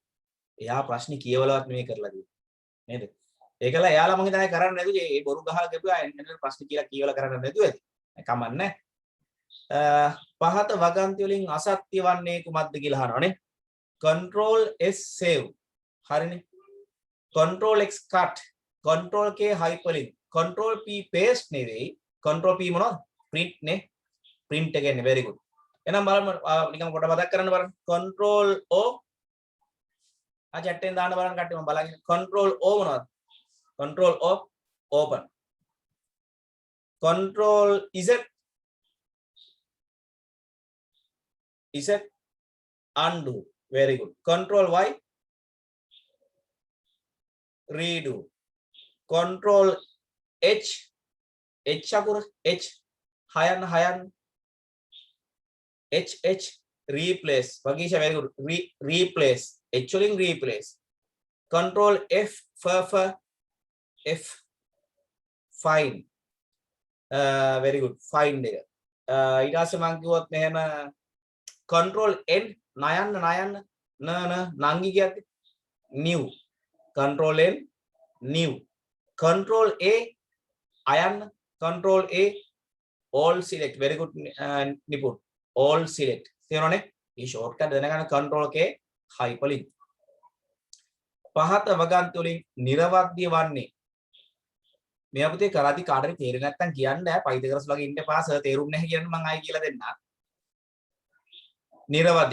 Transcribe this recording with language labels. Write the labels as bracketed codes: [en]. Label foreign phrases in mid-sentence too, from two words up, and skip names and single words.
[si] එයා ප්‍රශ්නේ කියවලවත් නෙමෙයි කරලා තියෙන්නේ. නේද? ඒකල එයාලා මම හිතන්නේ කරන්නේ නැතුව ඒ බොරු ගහලා ගෙපුවා එන්න ප්‍රශ්න කියලා කියවලා කරන්නේ නැතුව ඇති. කමන්නේ. පහත වගන්ති වලින් අසත්‍ය වන්නේ කුමක්ද කියලා අහනවනේ. [en] control s save. හරිනේ. control x cut. control k hyperlink. control p paste නෙවෙයි. control p මොනවද? print නේ. print එකනේ very good. [si] එහෙනම් බලන්න නිකන් කොට මතක් කරන්න බලන්න. [en] control o chat [si] එකෙන් දාන්න බලන්න කට්ටිය මම බලන්නේ. [en] control o [si] මොනවද? [en] control o open. control z undo. Very good. Control y redo. Control h අකුර h හයන් h replace. Vagisha very good. Replace. H වලින් replace. Control f f find. Very good. [si] Find එක. ඊට පස්සේ මම කිව්වොත් මෙහෙම [en] control n [si] නයන්න නංගි කියද්දි new. [en] control n new. control a අයන්න. control a all select. very good නිපුන්. all select. තේරෙනවනේ? මේ shortcut දැනගන්න control k hyperlink. [si] පහත වගන්ති වලින් නිර්වද්‍ය වන්නේ මේ අපිට කරාදි කාටරි තේරෙන්නේ නැත්නම් කියන්න බෑ. පයිතගරස් වගේ ඉන්න එපා. සර් තේරුම් නැහැ කියන්නේ මම ආයි කියලා දෙන්නම්. නිර්වද්‍ය.